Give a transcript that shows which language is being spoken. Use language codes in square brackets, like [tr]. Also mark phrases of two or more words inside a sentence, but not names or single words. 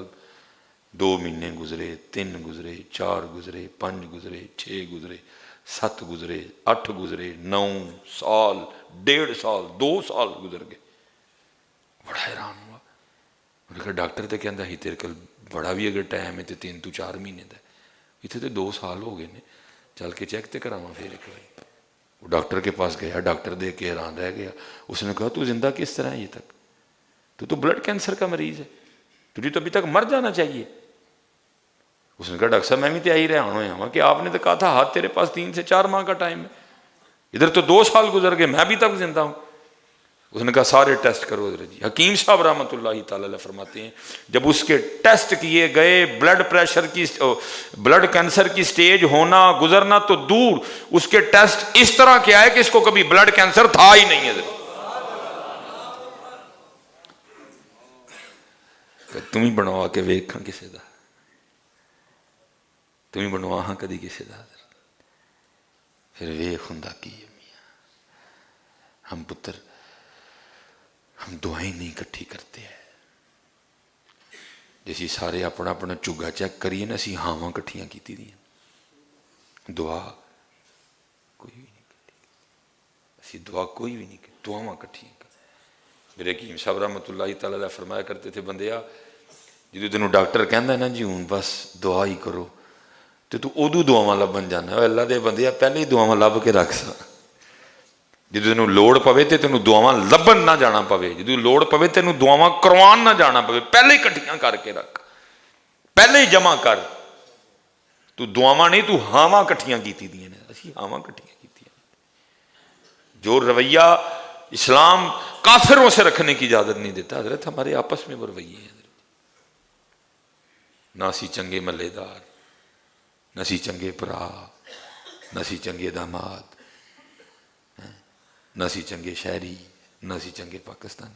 [ur] 2 مہینے گزرے، 3 گزرے، 4 گزرے، 5 گزرے، 6 گزرے، 7 گزرے، 8 گزرے، 9 سال، 1.5 سال، 2 سال گزر گئے۔ [pa] بڑا حیران ہوا، انہوں نے کہا ڈاکٹر تو کہندا ہی تیرے کل بڑا بھی اگر ٹائم ہے تو 3 تو 4 مہینے دا، اتنے تو 2 سال ہو گئے نے، چل کے چیک تے کراواں پھر ایک بار۔ [ur] وہ ڈاکٹر کے پاس گیا, ڈاکٹر دیکھ کے حیران رہ گیا. اس نے کہا تو زندہ کس طرح ہے یہ تک, تو بلڈ کینسر کا مریض ہے, تجھے تو ابھی تک مر جانا چاہیے. اس نے کہا ڈاکٹر صاحب میں بھی تو یہی رہا ہوں کہ آپ نے تو کہا تھا ہاتھ تیرے پاس 3 سے 4 ماہ کا ٹائم ہے, ادھر تو 2 سال گزر گئے, میں ابھی تک زندہ ہوں. اس نے کہا سارے ٹیسٹ کرو حضرت جی. حکیم صاحب رحمۃ اللہ تعالی علیہ فرماتے ہیں جب اس کے ٹیسٹ کیے گئے, بلڈ پریشر کی, بلڈ کینسر کی سٹیج ہونا گزرنا تو دور, اس کے ٹیسٹ اس طرح کے آئے کہ اس کو کبھی بلڈ کینسر تھا ہی نہیں ہے. [pa] تم ہی بنوا کے ویکھاں کسے دا, تم ہی بنوا ہاں کدی کسے دا, پھر ویکھ ہوندا کی ہے میاں. ہم پتر ہم دعائیں نہیں کٹھی کرتے ہیں, جیسی سارے اپنا اپنا چگا چیک کریے نا, اسی ہاواں کٹھیاں کیتی دیا, دعا کوئی بھی نہیں کٹھی, اسی دعا کوئی بھی نہیں کی, دعاواں کٹھیاں کر. [ur] میرے حکیم صاحب رحمۃ اللہ تعالی علیہ فرمایا کرتے تھے [pa] بندیا جدو تینوں ڈاکٹر کہندا ہے نا جی ہوں بس دعا ہی کرو, تو ادو دعاواں لبن جانا. اللہ دے بندیا پہلے ہی دعاواں لب کے رکھ سا, جدو تینوں لوڑ پوے تے تینوں دعاواں لبن نہ جانا پوے, جدو لوڑ پوے تینوں دعاواں کروان نہ جانا پوے, پہلے ہی کٹھیاں کر کے رکھ, پہلے ہی جمع کر. تو دعاواں نہیں, تو ہاواں کٹھیاں کیتی دیاں نے, اسی ہاواں کٹھیاں کیتیاں. [ur] جو رویہ اسلام کافروں سے رکھنے کی اجازت نہیں دیتا حضرت, ہمارے آپس میں وہ رویے ہیں. [pa] نہ سی چنگے ملے دار, نہ سی چنگے برا, نہ سی چنگے داماد, نہ سی چنگے شہری, نہ سی چنگے پاکستانی.